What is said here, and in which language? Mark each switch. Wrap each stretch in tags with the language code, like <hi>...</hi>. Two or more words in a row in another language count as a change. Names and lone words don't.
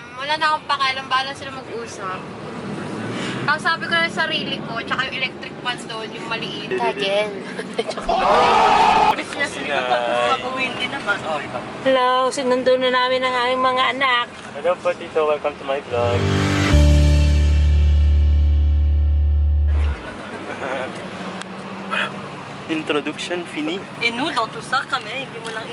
<tl>Wala na akong pakialam. Bahala sila mag-usap. Ang sabi ko na sa sarili ko, tsaka yung electric fan doon, yung maliit.</tl> <en>Again.</en> <tl>Pag-uwin din naman. Hello, sinundo na namin ang aming mga anak. Hello po Tito,</tl> <en>welcome to my vlog.</en> <fr>Introduction fini. Et nous, dans tout ça, quand même,</fr> <tl>hindi mo lang</tl>